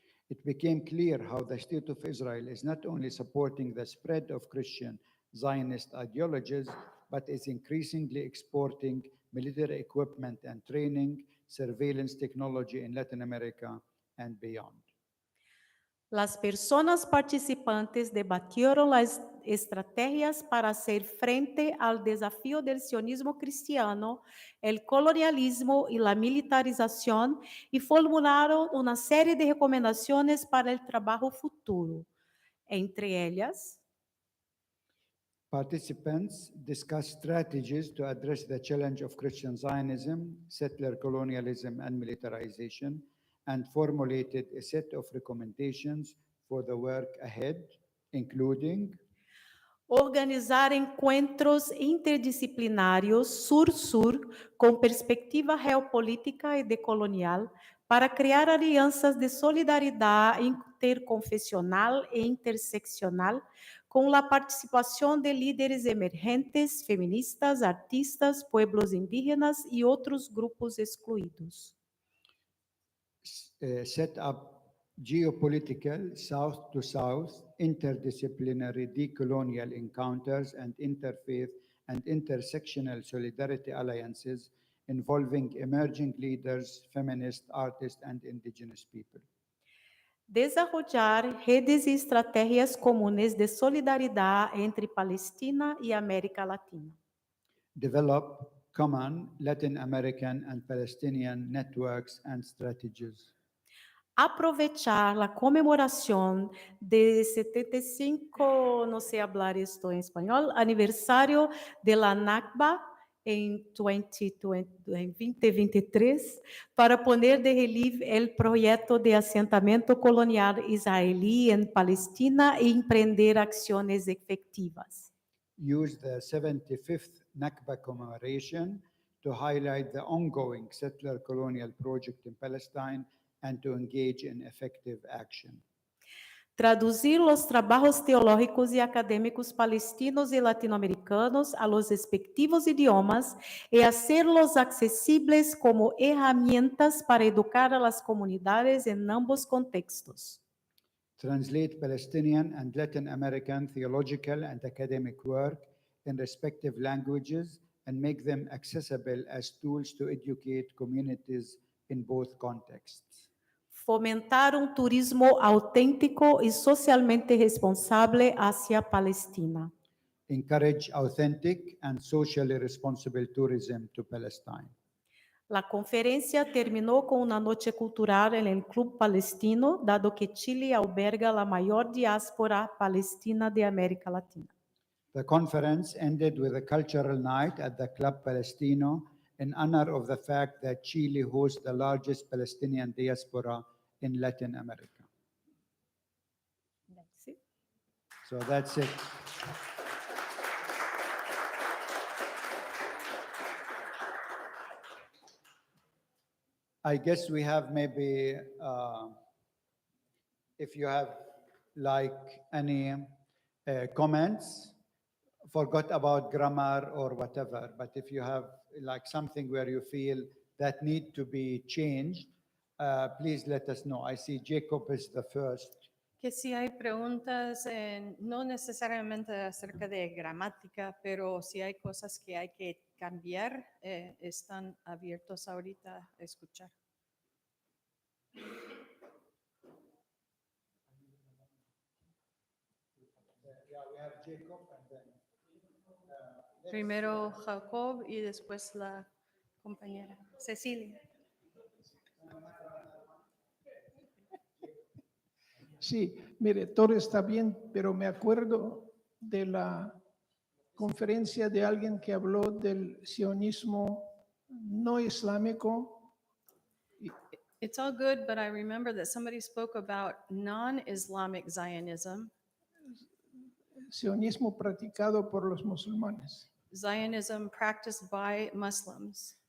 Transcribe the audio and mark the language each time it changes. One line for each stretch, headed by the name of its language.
English: It became clear how the State of Israel is not only supporting the spread of Christian Zionist ideologies, but is increasingly exporting military equipment and training, surveillance technology in Latin America and beyond.
Spanish: Las personas participantes debatieron las estrategias para hacer frente al desafío del sionismo cristiano, el colonialismo y la militarización y formularon una serie de recomendaciones para el trabajo futuro. Entre ellas,
English: Participants discussed strategies to address the challenge of Christian Zionism, settler colonialism, and militarization, and formulated a set of recommendations for the work ahead, including
Portuguese: organizar encontros interdisciplinários sur-sur com perspectiva geopolítica e decolonial para criar alianças de solidariedade interconfessional e interseccional
Spanish: con la participación de líderes emergentes, feministas, artistas, pueblos indígenas y otros grupos excluidos.
English: Set up geopolitical South-to-South interdisciplinary decolonial encounters and interfaith and intersectional solidarity alliances involving emerging leaders, feminist artists, and indigenous people.
Spanish: Desarrollar redes y estrategias comunes de solidaridad entre Palestina y América Latina.
English: Develop common Latin American and Palestinian networks and strategies.
Spanish: Aprovechar la conmemoración de 75, no sé hablar esto en español, aniversario de la Nakba en 2023 para poner de relieve el proyecto de asentamiento colonial israelí en Palestina e emprender acciones efectivas.
English: Use the 75th Nakba commemoration to highlight the ongoing settler colonial project in Palestine and to engage in effective action.
Spanish: Traducir los trabajos teológicos y académicos palestinos y latinoamericanos a los respectivos idiomas y hacerlos accesibles como herramientas para educar a las comunidades en ambos contextos.
English: Translate Palestinian and Latin American theological and academic work in respective languages and make them accessible as tools to educate communities in both contexts.
Spanish: Fomentar un turismo auténtico y socialmente responsable hacia Palestina.
English: Encourage authentic and socially responsible tourism to Palestine.
Spanish: La conferencia terminó con una noche cultural en el Club Palestino, dado que Chile alberga la mayor diáspora palestina de América Latina.
English: The conference ended with a cultural night at the Club Palestino in honor of the fact that Chile hosts the largest Palestinian diaspora in Latin America. That's it. So that's it. I guess we have maybe, if you have like any comments, forgot about grammar or whatever, but if you have like something where you feel that need to be changed, please let us know. I see Jacob is the first.
Spanish: Que si hay preguntas, no necesariamente acerca de gramática, pero si hay cosas que hay que cambiar, están abiertos ahorita a escuchar.
English: Yeah, we have Jacob and then.
Spanish: Primero Jacob y después la compañera Cecilia. Sí, mire, todo está bien, pero me acuerdo de la conferencia de alguien que habló del sionismo no islámico.
English: It's all good, but I remember that somebody spoke about non-Islamic Zionism,
Spanish: Sionismo practicado por los musulmanes.
English: Zionism practiced by Muslims.